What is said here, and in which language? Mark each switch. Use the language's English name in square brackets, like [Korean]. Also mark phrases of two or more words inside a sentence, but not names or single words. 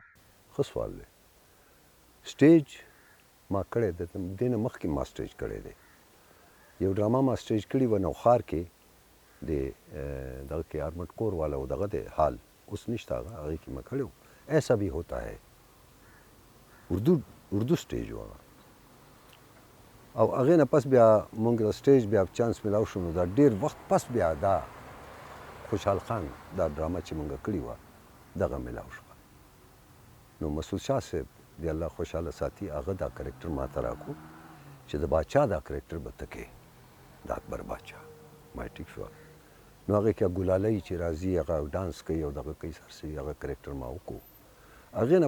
[Pashto] ښه سوال دی سټیج ما کړی دی دې نه مخکې ما سټیج کړی دی یو ډرامه ما سټیج کړې وه نوخار کې د دغه کې آرمډ کور والا و دغه دی حال اوس نشته هغه هغې کې ما کړی و [Urdu] ایسا بھی ہوتا ہے [Pashto] اردو سټیج و او هغې نه پس بیا مونږ د سټیج بیا چانس میلاو شو نو دا ډېر وخت پس بیا دا خوشحال خان دا ډرامه چې مونږ کړې وه دغه میلاو شوه نو مسعود شاه صاحب د الله خوشحاله ساتي هغه دا کرکټر ما ته راکړو چې د باچا دا کرکټر به ته کې د اکبر باچا ما ټیک شوه نو هغې کې ګلالۍ چې راځي هغه ډانس کوي او دغه کوي سرسوي هغه کرکټر ما وکړو هغې نه